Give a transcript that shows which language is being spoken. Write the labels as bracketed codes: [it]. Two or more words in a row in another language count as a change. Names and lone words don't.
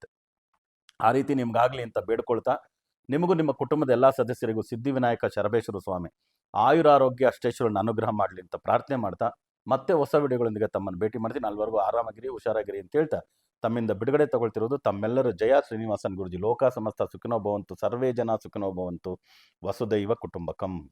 [kn] ಆ ರೀತಿ ನಿಮ್ಗಾಗಲಿ ಅಂತ ಬೇಡ್ಕೊಳ್ತಾ, ನಿಮಗೂ ನಿಮ್ಮ ಕುಟುಂಬದ ಎಲ್ಲ ಸದಸ್ಯರಿಗೂ ಸಿದ್ಧಿವಿನಾಯಕ ಶರಬೇಶ್ವರ ಸ್ವಾಮಿ ಆಯುರಾರೋಗ್ಯ ಅಷ್ಟೇಶ್ವರನ ಅನುಗ್ರಹ ಮಾಡಲಿ ಅಂತ ಪ್ರಾರ್ಥನೆ ಮಾಡ್ತಾ ಮತ್ತೆ ಹೊಸ ವಿಡಿಯೋಗಳೊಂದಿಗೆ ತಮ್ಮನ್ನು ಭೇಟಿ ಮಾಡ್ತೀನಿ. ಅಲ್ಲಿವರೆಗೂ ಆರಾಮಾಗಿರಿ, ಹುಷಾರಾಗಿರಿ ಅಂತ ಹೇಳ್ತಾ ತಮ್ಮಿಂದ ಬಿಡುಗಡೆ ತಗೊಳ್ತಿರೋದು ತಮ್ಮೆಲ್ಲರ ಜಯ ಶ್ರೀನಿವಾಸನ್ ಗುರುಜಿ. [sa] ಲೋಕ ಸಮಸ್ತ ಸುಖಿನೋ ಭವಂತು, ಸರ್ವೇ ಜನ ಸುಖಿನೋ ಭವಂತು, ವಸುದೈವ ಕುಟುಂಬಕಂ.